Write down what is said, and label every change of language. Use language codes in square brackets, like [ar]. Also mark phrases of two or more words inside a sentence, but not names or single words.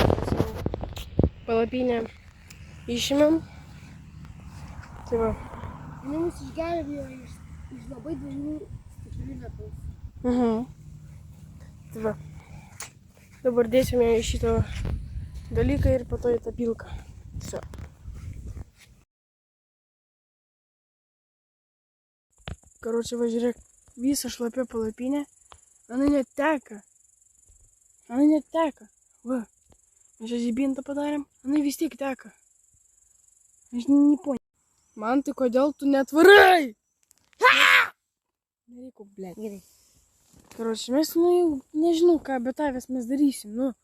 [lt] Palapinę išėmėm. Tai va. Jinai mus išgelbėjo iš labai dviejų stiprių lietaus. Tai va. Dabar dėsime į šitą dalyką ir po to į tą pilką. [ru] Все. Короче, [lt] va žiūrėk, visa šlapia palapinė. Она neteka. Она neteka. Va. Mes čia žibintą padarėm. Она vis tiek teka. Aš nepoņu. Man tai kodėl tu netvarai? Nereikia, blėt. Gerai. Короче, mes, jau nežinau ką, bet tavęs mes darysim.